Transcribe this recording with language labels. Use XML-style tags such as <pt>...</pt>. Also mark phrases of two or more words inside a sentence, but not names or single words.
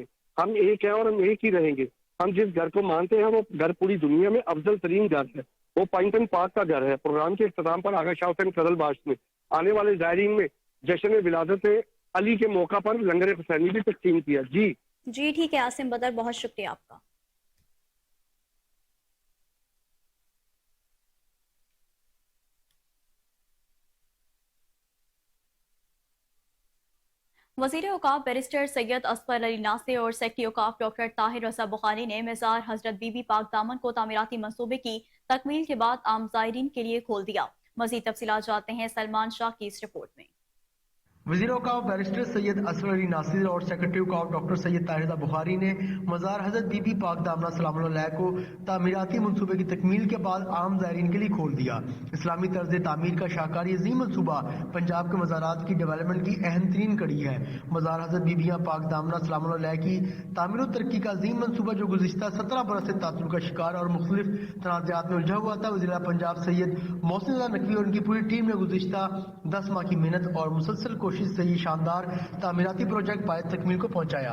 <ur>ہم ایک ہیں اور ہم ایک ہی رہیں گے۔ ہم جس گھر کو مانتے ہیں وہ گھر پوری دنیا میں افضل ترین گھر ہے، وہ پائنٹن پارک کا گھر ہے. پروگرام کے اختتام پر آغا شاہ حسین قزلباش نے آنے والے زائرین میں جشن ولادت علی کے موقع پر لنگر حسینی بھی تقسیم کیا. जी ٹھیک ہے عاصم بدر، بہت شکریہ آپکا. وزیر اوقاف بیرسٹر سید اصغر علی ناصر اور سیکرٹری اوقاف ڈاکٹر طاہر رضا بخاری نے مزار حضرت بی بی پاک دامن کو تعمیراتی منصوبے کی تکمیل کے بعد عام زائرین کے لیے کھول دیا. مزید تفصیلات جانتے ہیں سلمان شاہ کی اس رپورٹ میں. وزیر اوقاف بیرسٹر سید اصغر علی ناصر اور سیکرٹری اوقاف ڈاکٹر سید طاہر رضا بخاری نے مزار حضرت بی بی پاک دامنہ سلام اللہ علیہا کو تعمیراتی منصوبے کی تکمیل کے بعد عام زائرین کے لیے کھول دیا. اسلامی طرز تعمیر کا شاہکاری عظیم منصوبہ پنجاب کے مزارات کی ڈیولپمنٹ کی اہم ترین کڑی ہے. مزار حضرت بیبیاں پاک دامنہ سلام اللہ علیہا کی تعمیر اور ترقی کا عظیم منصوبہ جو گزشتہ 17 برس سے تاثر کا شکار اور مختلف تنازعات میں الجھا ہوا تھا، وزیر پنجاب سید محسن نقوی اور ان کی پوری ٹیم نے گزشتہ 10 ماہ کی محنت اور مسلسل کوشش کوشش سے یہ شاندار تعمیراتی پروجیکٹ پائے تکمیل کو پہنچایا.</ur>